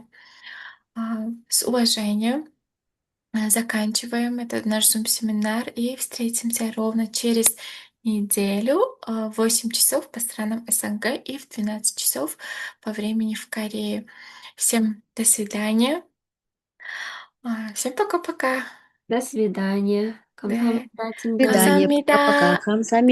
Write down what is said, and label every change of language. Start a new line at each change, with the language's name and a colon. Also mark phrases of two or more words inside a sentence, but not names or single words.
Russian: С уважением заканчиваем этот наш Zoom-семинар и встретимся ровно через неделю в 8 часов по странам СНГ и в 12 часов по времени в Корее. Всем до свидания. Всем пока-пока. До свидания.
Korean: 네, 감사합니다,
Russian: свидания.
Korean: 팀장.
Russian: Пока-пока.
Korean: 감사합니다. 감사합니다.